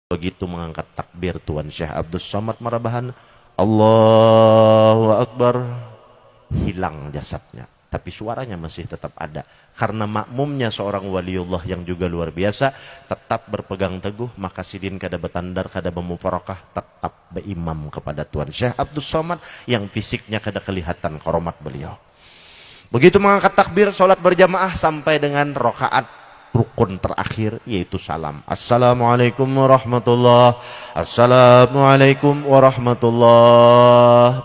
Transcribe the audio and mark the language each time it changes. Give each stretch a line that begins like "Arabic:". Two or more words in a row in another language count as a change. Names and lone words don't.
Indonesian: begitu mengangkat takbir Tuan Syekh Abdul Somad Marabahan, Allahu Akbar, hilang jasadnya, tapi suaranya masih tetap ada karena makmumnya seorang waliullah yang juga luar biasa tetap berpegang teguh,
Banjar: maka sidin kada betandar kada memufarakah, tetap beimam kepada Tuan Syekh Abdul Somad yang fisiknya kada kelihatan koromat beliau.
Indonesian: Begitu mengangkat takbir salat berjamaah sampai dengan rakaat rukun terakhir yaitu salam.
Arabic: السلام عليكم ورحمة الله، السلام عليكم ورحمة الله.